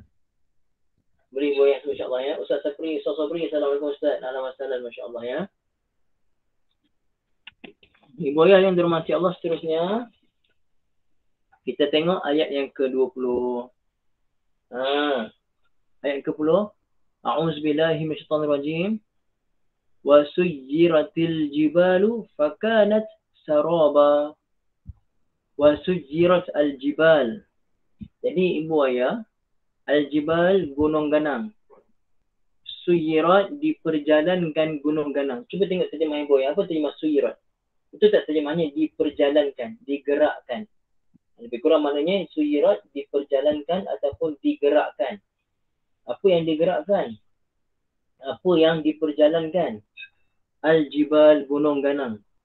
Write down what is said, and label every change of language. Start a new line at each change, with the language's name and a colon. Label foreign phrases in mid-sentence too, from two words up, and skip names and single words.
Malay: Beri ibu ayah tu insya-Allah ya. Ustaz Sabri, Assalamualaikum Ustaz. Alhamdulillah, masya-Allah ya. Ibu ayah yang dirahmati Allah, seterusnya kita tengok ayat yang ke-20. Ayat ke-10.
Arabic: أعوذ بالله من الشيطان الرجيم. وسيرت الجبال فكانت سرابا. وسيرت الجبال.
Malay: Jadi ibu ayah, al-jibal gunung ganang. Suyirat diperjalankan gunung ganang. Cuba tengok terjemah ibu ayah. Apa terjemah suyirat? Itu tak terjemahnya diperjalankan, digerakkan. Lebih kurang maknanya suyirat diperjalankan ataupun digerakkan. Apa yang digerakkan? Apa yang diperjalankan? Al-jibal gunung ganang.